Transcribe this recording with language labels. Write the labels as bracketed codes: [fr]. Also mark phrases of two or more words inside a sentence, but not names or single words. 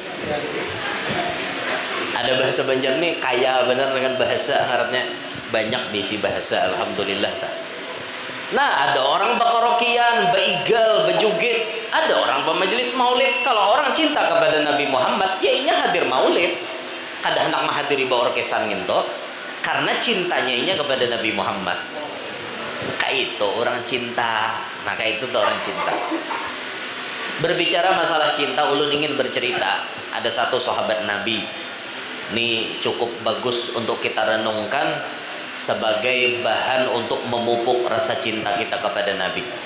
[bjn] Ada bahasa Banjar nih kaya benar dengan bahasa Arabnya, banyak diisi bahasa, alhamdulillah. Nah, ada orang bakorokian, baigal, bejugit, ada orang pemajelis maulid. [id] Kalau orang cinta kepada Nabi Muhammad, ya inya hadir maulid. [bjn] Kada hendak mahadiri baorkesan gitu, karena cintanya inya kepada Nabi Muhammad. [id] Kayak itu orang cinta. Nah, kayak itu tuh orang cinta. Berbicara masalah cinta, ulun ingin bercerita. Ada satu sahabat Nabi. Ini cukup bagus untuk kita renungkan sebagai bahan untuk memupuk rasa cinta kita kepada Nabi.